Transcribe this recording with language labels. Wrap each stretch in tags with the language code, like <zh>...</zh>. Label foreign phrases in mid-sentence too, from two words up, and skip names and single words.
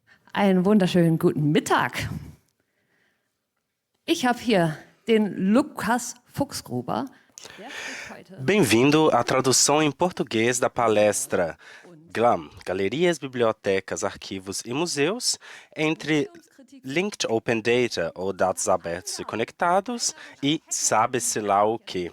<de>Einen wunderschönen guten Mittag. Ich habe hier den Lukas Fuchsgruber.</de> <pt>Bem-vindo à tradução em português da palestra GLAM, Galerias, Bibliotecas, Arquivos e Museus, entre</pt> <en>Linked Open Data,</en> <pt>ou dados abertos e conectados, e sabe-se lá o quê.</pt>